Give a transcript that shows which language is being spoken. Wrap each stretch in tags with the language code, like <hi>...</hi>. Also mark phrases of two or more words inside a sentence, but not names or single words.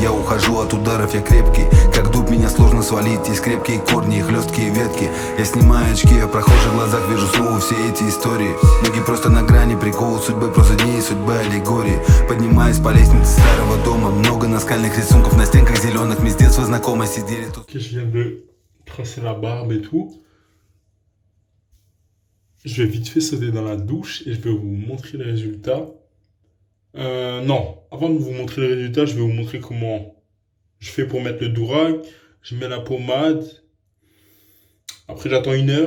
<ru>Я ухожу от ударов, я крепкий, как дуб, меня сложно свалить. Есть крепкие корни и хлесткие ветки. Я снимаю очки, я в прохожих глазах вижу снова все эти истории. Многие просто на грани, прикол судьбы, просто дни и судьба аллегории. Поднимаюсь по лестнице старого дома, много наскальных рисунков на стенках зеленых. Мы с детства знакомы сидели тут.</ru> <fr>Je viens de tracer la barbe et tout. Je vais vite fait sauter dans la douche et je vais vous montrer les résultats. Non, avant de vous montrer les résultats, je vais vous montrer comment je fais pour mettre le durag. Je mets la pommade. Après, j'attends 1 heure.</fr>